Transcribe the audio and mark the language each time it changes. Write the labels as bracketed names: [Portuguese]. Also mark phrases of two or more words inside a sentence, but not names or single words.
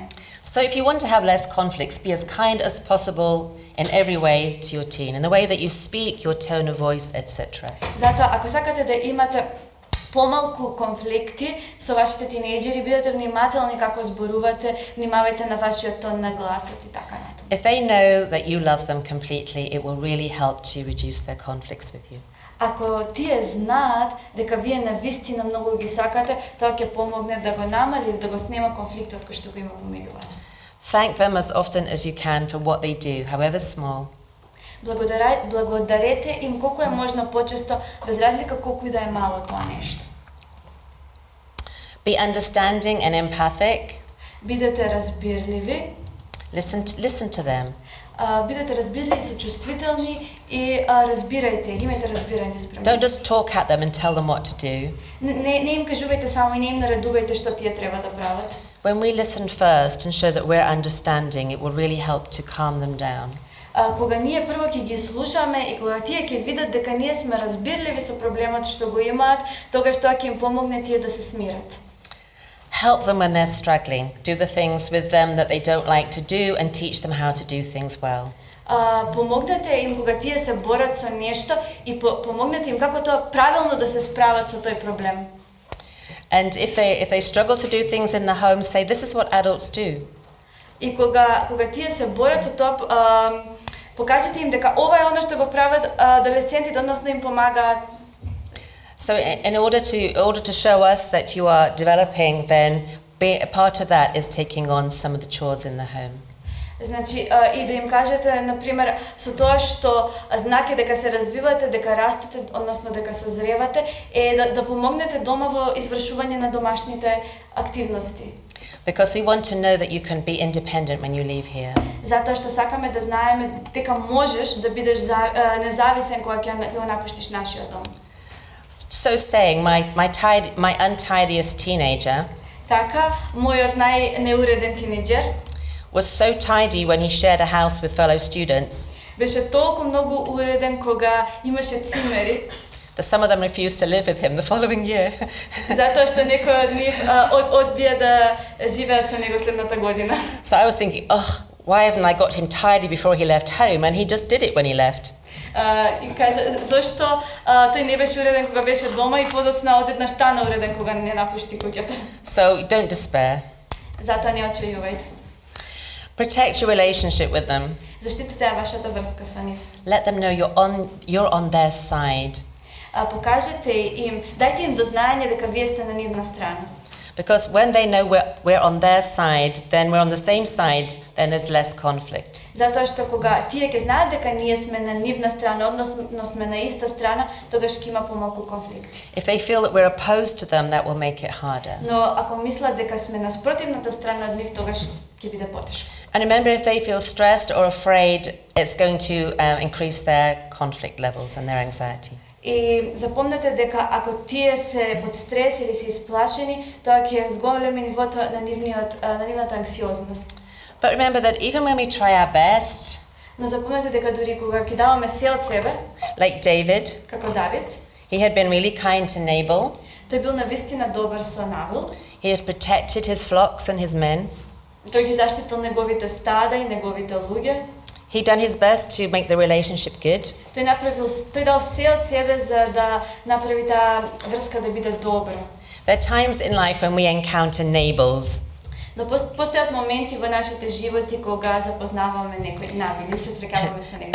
[English] So if you want to have less conflicts, be as kind as possible in every way to your teen, in the way that you speak, your tone of voice, etc. [Macedonian] Затоа ако сакате да имате помалку конфликти со вашите тинејџери, бидете внимателни како зборувате, внимавајте на вашиот тон на гласот и така натаму. [English] If they know that you love them completely, it will really help to reduce their conflicts with you. [Macedonian] Ако тие знаат дека вие навистина многу ги сакате, тоа ќе помогне да го намали или да го снема конфликтот кој што го има помеѓу вас. [English] Thank them as often as you can for what they do, however small. [Macedonian] Благодарете им колку е можно почесто, без разлика колку и да е мало тоа нешто. [English] Be understanding and empathic. [Macedonian] Бидете разбирливи. [English] Listen to them. [Macedonian] Бидете разбирливи, сочувствителни и разбирајте, имајте разбирање спрема. [English] Don't just talk at them and tell them what to do. [Macedonian] Не им кажувајте само и не им наредувајте што тие треба да прават. [English] When we listen first and show that we're understanding, it will really help to calm them down. [Macedonian] кога ние прво ќе ги слушаме и кога тие ќе видат дека ние сме разбирливи со проблемот што го имаат, тогаш тоа ќе им помогне тие да се смират. [English] Help them when they're struggling. Do the things with them that they don't like to do and teach them how to do things well. [Macedonian] Помогнете им кога тие се борат со нешто и помогнете им како тоа правилно да се справат со тој проблем. [English] And if they struggle to do things in the home, say this is what adults do. [Macedonian] И кога тие се борат со тоа, покажете им дека ова е она што го прават адолесцентите, односно им помагаат. [English] So in order to show us that you are developing, then a part of that is taking on some of the chores in the home. [Macedonian] Значи, и да им кажете, например, со тоа што знаке дека се развивате, дека растете, односно дека созревате, да помогнете дома во извршување на домашните активности. [English] Because we want to know that you can be independent when you leave here. [Macedonian] Затоа што сакаме да знаеме дека можеш да бидеш независен кога ќе напуштиш нашиот дом. [English] So saying, my untidiest teenager [Macedonian] Така, мојот најнеуреден тинејџер [English] was so tidy when he shared a house with fellow students [Macedonian] беше толку многу уреден кога имаше цимери, [English] that some of them refused to live with him the following year. [Macedonian] затоа што некои од нив одбија да живеат со него следната година. [English] So I was thinking, oh, why haven't I got him tidy before he left home? And he just did it when he left. [Macedonian] И кажа, зошто тој не беше уреден кога беше дома и подоцна одеднаш стана уреден кога не напушти куќата. [English] So don't despair. [Macedonian] Затоа не очајувајте. [English] Protect your relationship with them. [Macedonian] Заштитете ја вашата врска со нив. [English] Let them know you're on their side. [Macedonian] Покажете им, дајте им до знаење дека вие сте на нивна страна. [English] Because when they know we're on their side, then we're on the same side, then there's less conflict. [Macedonian] Затоа што кога тие ќе знаат дека ние сме на нивна страна, односно сме на иста страна, тогаш ќе има помалку конфликти. [English] If they feel that we're opposed to them, that will make it harder. [Macedonian] Но ако мислат дека сме на спротивната страна од нив, тогаш ќе биде потешко. [English] And remember, if they feel stressed or afraid, it's going to increase their conflict levels and their anxiety. [Macedonian] И запомнете дека ако тие се под стрес или се исплашени, тоа ќе зголеми нивото на нивната анксиозност. [English] But remember that even when we try our best, [Macedonian] Но запомнете дека дури кога ќе даваме се од себе, [English] like David, [Macedonian] како Давид, [English] he had been really kind to Nabal. [Macedonian] тој бил навистина добар со Навил. [English] He had protected his flocks and his men. [Macedonian] Тој ги заштитил неговите стада и неговите луѓе. [English] He'd done his best to make the relationship good. [Macedonian] Тој дал се од себе за да направи таа врска да биде добра. [English] There are times in life when we encounter Nabals. [Macedonian] Но постојат моменти во нашите животи кога запознаваме некои навили, се срекаваме со него.